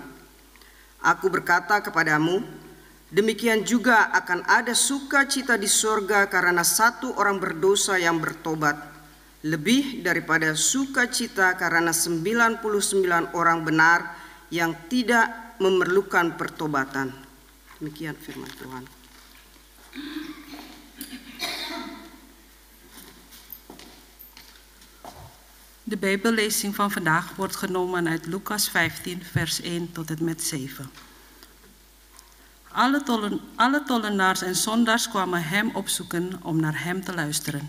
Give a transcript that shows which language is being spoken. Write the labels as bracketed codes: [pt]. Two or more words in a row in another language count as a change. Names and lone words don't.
[id] Aku berkata kepadamu, demikian juga akan ada sukacita di surga karena satu orang berdosa yang bertobat, lebih daripada sukacita karena 99 orang benar yang tidak memerlukan pertobatan. Demikian firman Tuhan. [nl] De Bijbellezing van vandaag wordt genomen uit Lucas 15, vers 1 tot en met 7. Alle tollenaars en zondaars kwamen hem opzoeken om naar hem te luisteren.